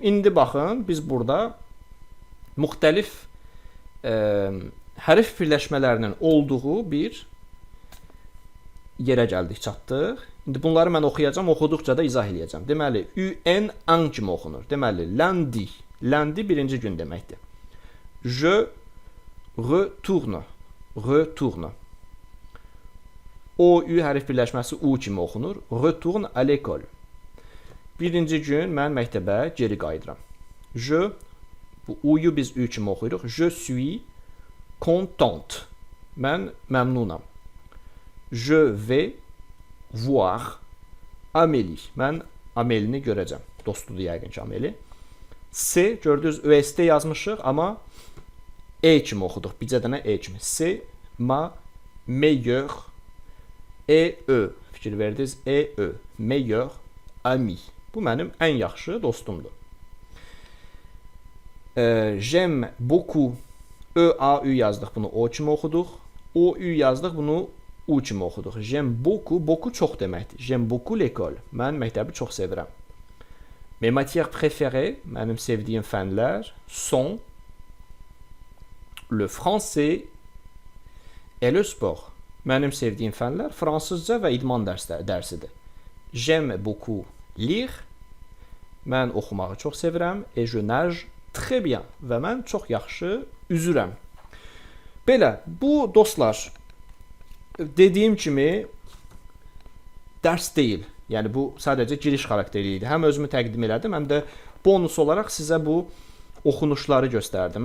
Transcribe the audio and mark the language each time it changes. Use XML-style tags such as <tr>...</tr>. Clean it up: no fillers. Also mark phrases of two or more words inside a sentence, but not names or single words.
<az>İndi baxın, biz burada müxtəlif hərf birləşmələrinin olduğu bir yerə gəldik, çatdıq. İndi bunları mən oxuyacağam, oxuduqca da izah eləyəcəm. Deməli, UN an kimi oxunur. Deməli, lundi. Lundi birinci gün deməkdir.</az> <fr>Je retourne. Retourne.</fr> <az>O, Ü hərf birləşməsi U kimi oxunur.</az> <fr>Retourne à l'école.</fr> <az>Birinci gün mən məktəbə geri qayıdıram. Je, bu U-yu biz Ü kimi oxuyuruq.</az> <fr>Je suis contente.</fr> <az>Mən məmnunam.</az> <fr>Je vais voir Amélie.</fr> <az>Mən Amélini görəcəm. Dostudur yəqin ki Amélie. C, gördünüz ÖST yazmışıq, amma E kimi oxuduq. Bircə dənə E kimi. C,</az> <fr>ma meilleur</fr> <az>E-Ö. Fikir verdiniz? E-Ö.</az> <fr>Meilleur ami.</fr> <az>Bu mənim ən yaxşı dostumdur.</az> <fr>J'aime beaucoup.</fr> <az>Ö-A-Ü yazdıq, bunu O kimi oxuduq. O-Ü yazdıq, bunu U kimi oxuduq.</az> <fr>J'aime beaucoup.</fr> <az>Beaucoup çox deməkdir.</az> <fr>J'aime beaucoup l'école.</fr> <az>Mən məktəbi çox sevirəm.</az> <fr>Mes matières préférées,</fr> <az>mənim sevdiyim fənlər</az> <fr>sont le français et le sport.</fr> <az>Mənim sevdiyim fənlər fransızca və idman dərsidir.</az> <fr>J'aime beaucoup lire.</fr> <az>Mən oxumağı çox sevirəm.</az> <fr>Et je nage très bien.</fr> <az>Və mən çox yaxşı üzürəm. Belə, bu dostlar, dediyim kimi dərs deyil. Yəni bu sadəcə giriş xarakterli idi. Həm özümü təqdim elədim, həm də bonus olaraq sizə bu oxunuşları göstərdim.</az>